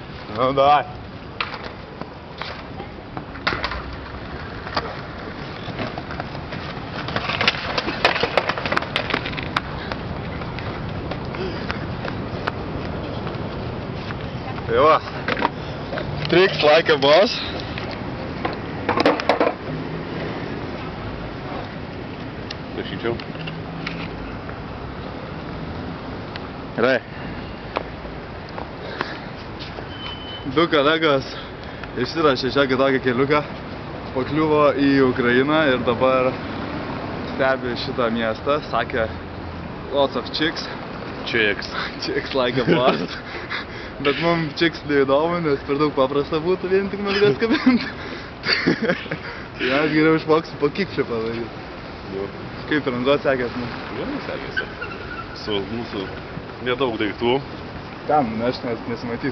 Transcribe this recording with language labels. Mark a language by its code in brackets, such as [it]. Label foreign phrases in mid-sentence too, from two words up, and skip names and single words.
[ru] Ну, давай. [lt] Tai va. [en] Tricks like a boss. [lt] Prašyčiau. Gerai. Du kolegos išsirašė šią kitokį keliuką, pakliuvo į Ukrainą ir dabar stebi šitą miestą. Sakė, [en] lots of chicks. Chicks. Chicks like a boss. [lt] Bet mums chicks neįdomu, nes per daug paprasta būtų vien tik mergas kabinti. Tai aš geriau išmoksiu po kickflipą daryti. Jo. Kaip tranzuot sekės mums? Gerai sekėsi. Su mūsų nedaug daiktų. Ten, aš nesimatysiu.